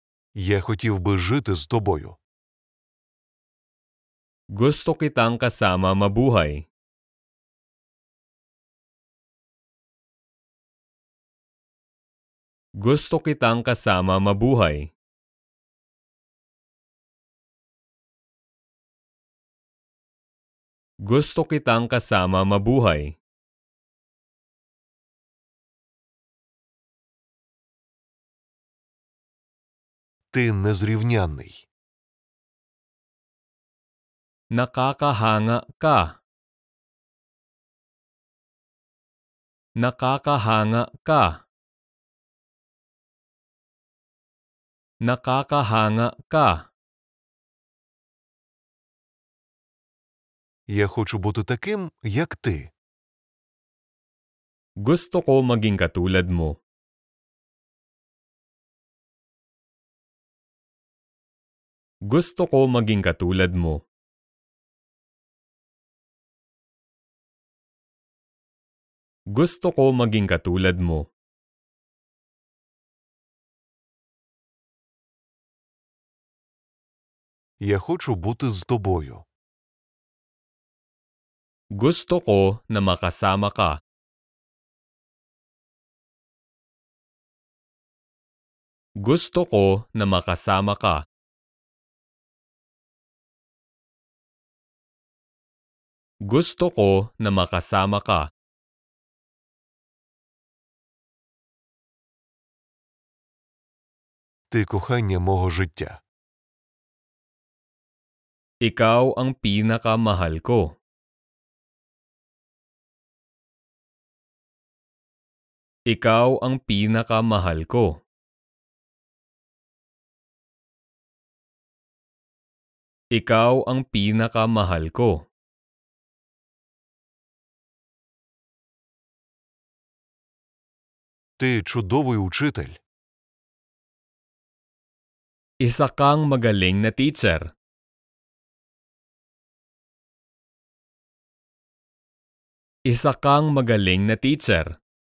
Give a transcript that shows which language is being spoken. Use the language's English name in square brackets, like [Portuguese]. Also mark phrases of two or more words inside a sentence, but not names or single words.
[Ukrainian] Я хотів би жити з тобою. [Filipino] Gusto kitang kasama mabuhay. Gusto kitang kasama mabuhay. Gusto kitang kasama mabuhay. [Ukrainian] Ти незрівнянний. [Filipino] Nakakahanga ka. Nakakahanga ka. Nakakahanga ka. [Ukrainian] Я хочу бути таким, як ти. [Filipino] Gusto ko maging katulad mo. Gusto ko maging katulad mo. Gusto ko maging katulad mo. [Ukrainian] Я хочу бути з тобою. [Filipino] Gusto ko na makasama ka. Gusto ko na makasama ka. Gusto ko na makasama ka. [Ukrainian] Ти кохання мого життя. [Filipino] Ikaw ang pinakamahal ko. Ikaw ang pinakamahal ko. Ikaw ang pinakamahal ko. [Ukrainian] Ти чудовий учитель. [Filipino] Isa kang magaling na teacher. Isa kang magaling na teacher.